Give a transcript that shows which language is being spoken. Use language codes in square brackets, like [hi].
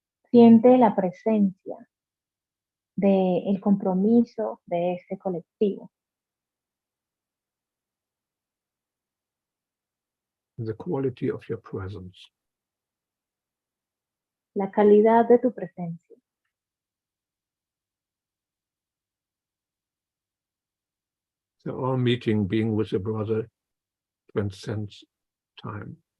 [es] Siente la presencia del compromiso de este colectivo. [en] The quality of your presence. [es] La calidad de tu presencia. [en] So our meeting, being with a brother, transcends time.